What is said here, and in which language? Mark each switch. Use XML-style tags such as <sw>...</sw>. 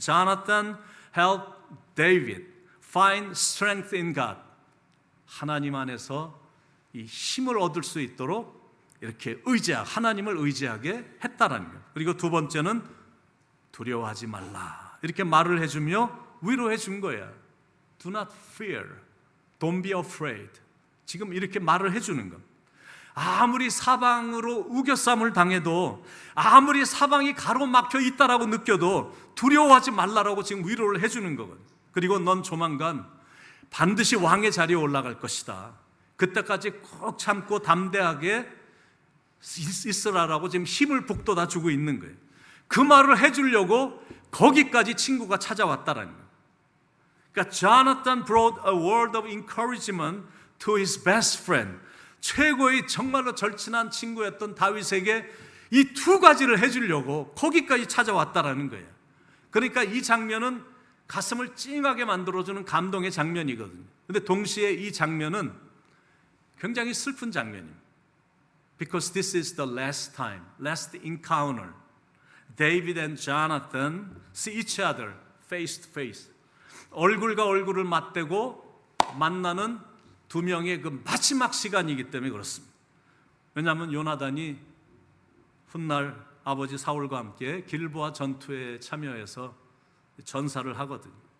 <en>Jonathan help David find strength in God.</en> <ko>하나님 안에서 이 힘을 얻을 수 있도록 이렇게 하나님을 의지하게 했다라는 거예요. 그리고 두 번째는 두려워하지 말라, 이렇게 말을 해주며 위로해 준 거예요.</ko> <en>Do not fear, don't be afraid.</en> <ko>지금 이렇게 말을 해주는 겁니다. 아무리 사방으로 우겨쌈을 당해도, 아무리 사방이 가로막혀 있다라고 느껴도 두려워하지 말라라고 지금 위로를 해주는 거거든요. 그리고 넌 조만간 반드시 왕의 자리에 올라갈 것이다. 그때까지 꼭 참고 담대하게 있으라라고 지금 힘을 북돋아 주고 있는 거예요. 그 말을 해주려고 거기까지 친구가 찾아왔다라는 거예요.</ko> <en>그러니까 Jonathan brought a word of encouragement to his best friend.</en> <ko>최고의 정말로 절친한 친구였던 다윗에게 이 두 가지를 해주려고 거기까지 찾아왔다라는 거예요. 그러니까 이 장면은 가슴을 찡하게 만들어주는 감동의 장면이거든요. 근데 동시에 이 장면은 굉장히 슬픈 장면입니다.</ko> <en>Because this is the last time, last encounter. David and Jonathan see each other face to face.</en> <ko>얼굴과 얼굴을 맞대고 만나는 두 명의 그 마지막 시간이기 때문에 그렇습니다. 왜냐하면 요나단이 훗날 아버지 사울과 함께 길보아 전투에 참여해서 전사를 하거든요.</ko>